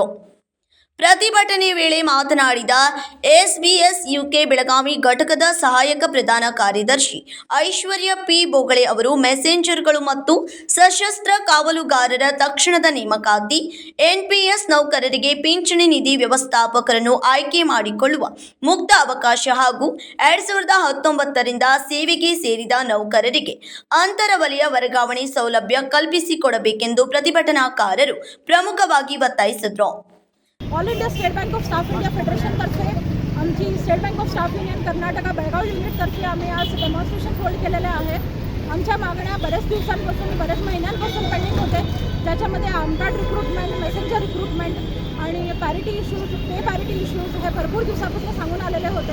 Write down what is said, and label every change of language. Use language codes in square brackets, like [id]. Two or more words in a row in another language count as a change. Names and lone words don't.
[kn] ಪ್ರತಿಭಟನೆ ವೇಳೆ ಮಾತನಾಡಿದ ಎಸ್ಬಿಎಸ್ ಯುಕೆ ಬೆಳಗಾವಿ ಘಟಕದ ಸಹಾಯಕ ಪ್ರಧಾನ ಕಾರ್ಯದರ್ಶಿ ಐಶ್ವರ್ಯ ಪಿ ಬೋಗಳೆ ಅವರು, ಮೆಸೆಂಜರ್ಗಳು ಮತ್ತು ಸಶಸ್ತ್ರ ಕಾವಲುಗಾರರ ತಕ್ಷಣದ ನೇಮಕಾತಿ, ಎನ್ಪಿಎಸ್ ನೌಕರರಿಗೆ ಪಿಂಚಣಿ ನಿಧಿ ವ್ಯವಸ್ಥಾಪಕರನ್ನು ಆಯ್ಕೆ ಮಾಡಿಕೊಳ್ಳುವ ಮುಕ್ತ ಅವಕಾಶ ಹಾಗೂ 2019ರಿಂದ ಸೇವೆಗೆ ಸೇರಿದ ನೌಕರರಿಗೆ ಅಂತರ ವಲಯ ವರ್ಗಾವಣೆ ಸೌಲಭ್ಯ ಕಲ್ಪಿಸಿಕೊಡಬೇಕೆಂದು ಪ್ರತಿಭಟನಾಕಾರರು ಪ್ರಮುಖವಾಗಿ ಒತ್ತಾಯಿಸಿದರು. [mr] ऑल इंडिया स्टेट बँक ऑफ स्टाफ इंडिया फेडरेशनतर्फे आमची स्टेट बँक ऑफ स्टाफ युनियन कर्नाटका बेळगाव युनिटतर्फे आम्ही आज [en] demonstration hold [mr] केलेले आहे. आमच्या मागण्या बऱ्याच दिवसांपासून बऱ्याच महिन्यांपासून पेंडिंग होते, ज्याच्यामध्ये आमदार रिक्रूटमेंट, [en] messenger recruitment [mr] आणि [en] parity issues, pay parity issues [mr] हे भरपूर दिवसापासून सांगून आलेले होते.